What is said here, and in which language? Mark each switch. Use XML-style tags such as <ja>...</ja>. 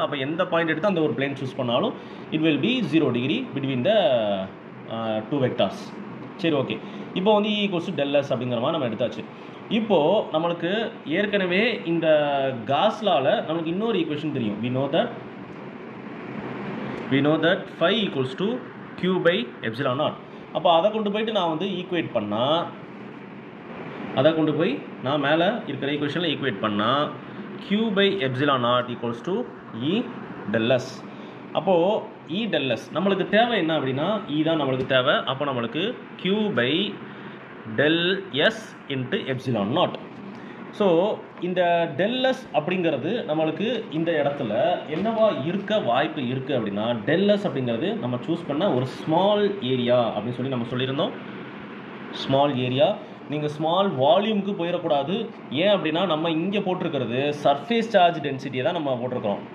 <ta>அப்போ எந்த பாயிண்ட் எடுத்து அந்த ஒரு பிளேன் சூஸ் பண்ணாலும்</ta> <en>It will be 0 degree between the 2 vectors.</en> <ta>சரி, ஓகே. இப்போ வந்து இ ஈக்குவல்ஸ் டு டெல் எஸ் அப்படிங்கிற மாதிரி நம்ம எடுத்தாச்சு. இப்போது நம்மளுக்கு ஏற்கனவே இந்த காஸ் லால நமக்கு இன்னொரு ஈக்குவேஷன் தெரியும்.</ta> <en>we know that phi equals to q by epsilon naught.</en> <ta>அப்போ அதை கொண்டு போயிட்டு நான் வந்து ஈக்குவேட் பண்ணால், அதை கொண்டு போய் நான் மேலே இருக்கிற ஈக்குவேஷனில் ஈக்குவேட் பண்ணால்</ta> <en>q by epsilon naught equals to e del s.</en> <ta>அப்போது e del s நம்மளுக்கு தேவை என்ன அப்படின்னா e தான் நம்மளுக்கு தேவை. அப்போ நம்மளுக்கு</ta> <en>q by del s into epsilon naught.</en> <ta>So இந்த டெல்லஸ் அப்படிங்கிறது நம்மளுக்கு இந்த இடத்துல என்னவா இருக்க வாய்ப்பு இருக்குது அப்படின்னா, டெல்லஸ் அப்படிங்கிறது நம்ம சூஸ் பண்ண ஒரு ஸ்மால் ஏரியா அப்படின்னு சொல்லி நம்ம சொல்லியிருந்தோம். ஸ்மால் ஏரியா, நீங்கள் ஸ்மால் வால்யூமுக்கு போயிடக்கூடாது. ஏன் அப்படின்னா நம்ம இங்கே போட்டிருக்கிறது சர்ஃபேஸ் சார்ஜ் டென்சிட்டியை தான் நம்ம போட்டிருக்கிறோம்.</ta>